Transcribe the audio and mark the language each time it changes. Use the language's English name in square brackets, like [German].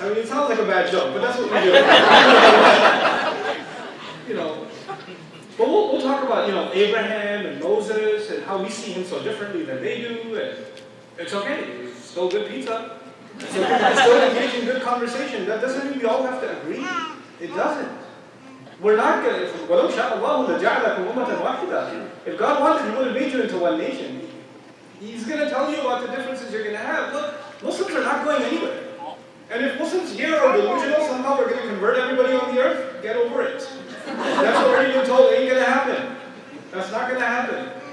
[English] I mean, it sounds like a bad joke, but that's what we do. But we'll talk about, Abraham and Moses and how we see him so differently than they do, and it's okay. It's still good pizza. It's still engaging good conversation. That doesn't mean we all have to agree. It doesn't. We're not going to, [Arabic] وَلَوْ شَاءَ اللَّهُ لَجَعَلَكُمْ أُمَّةً وَاحِدَةً. [English] If God wanted, he would have made you into one nation. He's going to tell you about the differences you're going to have. Look, Muslims are not going anywhere. And if Muslims here are delusional, somehow we're going to convert everybody on the earth, get over it. That's already been told, it ain't going to happen. That's not going to happen.